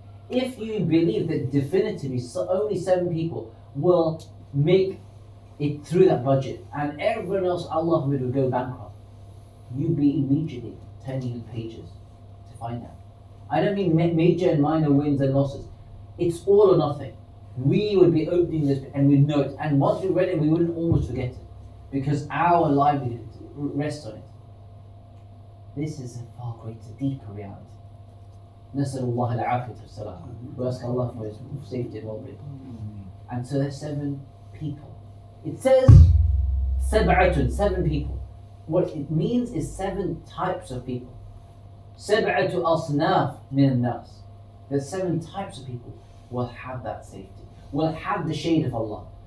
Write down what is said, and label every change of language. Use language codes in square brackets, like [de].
[en] If you believe that definitively only 7 people will make it through that budget, and everyone else, Allah will go bankrupt, you'd be immediately turning the pages to find out. I don't mean major and minor wins and losses. It's all or nothing. We would be opening this and we'd know it. And once we read it, we wouldn't almost forget it, because our livelihood rests on it. This is a far greater, deeper reality. [ar] نسأل الله العافية والسلام. [en] We ask Allah for His safety and well-being. And so there's 7 people. It says سبعة, 7 people. What it means is 7 types of people. [ar] سبعة أصناف من الناس. [en] There's 7 types of people who will have that safety, will have the shade of Allah.